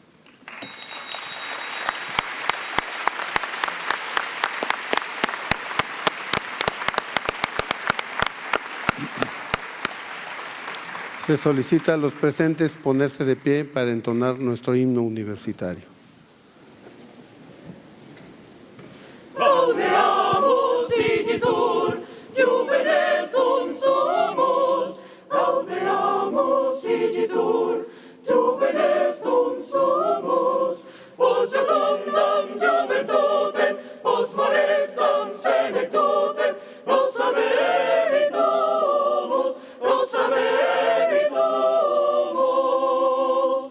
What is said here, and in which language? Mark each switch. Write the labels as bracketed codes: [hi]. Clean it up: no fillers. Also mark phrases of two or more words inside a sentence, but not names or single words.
[es] Se solicita a los presentes ponerse de pie para entonar nuestro himno universitario. [la] Gaudeamus igitur, juvenes dum sumus. Gaudeamus igitur, juvenes dum sumus. Post secundam juventutem, post molestam senectutem, nos avevitumus, nos avevitumus.